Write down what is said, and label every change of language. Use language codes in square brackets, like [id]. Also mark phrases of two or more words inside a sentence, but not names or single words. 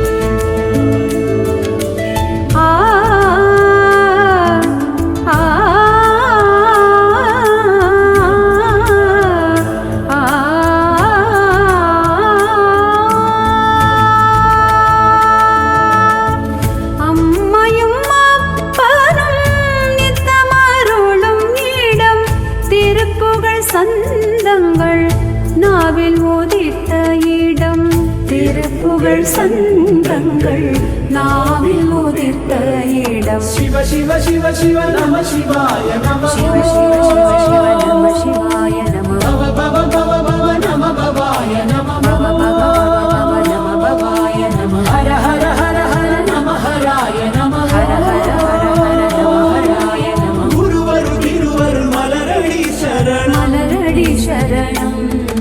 [ta] ஆ ஆ அம்மையும் அப்பனும் நித்தமருளும் இடம் திருப்புகழ் சந்தங்கள் நாவில் உதித்த இடம் திருப்புகழ் சந்தங்கள் நாவில் உதித்த இடம் [sa] शिव शिव शिव शिव नमः शिवाय नमः शिव शिव शिव शिव नम शिवाय नम भव भव भव भव नमः भवाय नमः नम भव भव नम भवाय नम हर हर हर हर नमः हराय नमः हर हर हर हर नम हराय नम [ta] குருவர திருவர மலரடி சரணம் மலரடி சரணம்